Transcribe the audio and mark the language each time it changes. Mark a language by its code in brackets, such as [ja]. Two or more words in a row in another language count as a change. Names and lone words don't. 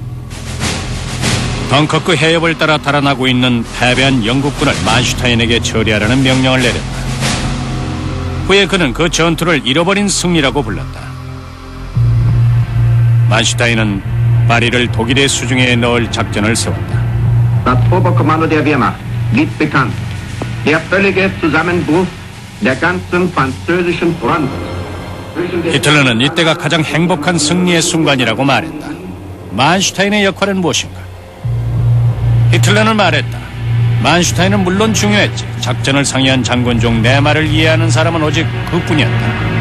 [ko] 덩커크 해협을 따라 달아나고 있는 패배한 영국군을 만슈타인에게 처리하라는 명령을 내렸다. 후에 그는 그 전투를 잃어버린 승리라고 불렀다. 만슈타인은 파리를 독일의 수중에 넣을 작전을 세웠다. [de] Das Oberkommando der Wehrmacht gibt bekannt, der völlige Zusammenbruch der ganzen französischen Front. [ko] 히틀러는 이때가 가장 행복한 승리의 순간이라고 말했다. 만슈타인의 역할은 무엇인가? 히틀러는 말했다. 만슈타인은 물론 중요했지. 작전을 상의한 장군 중 내 말을 이해하는 사람은 오직 그뿐이었다.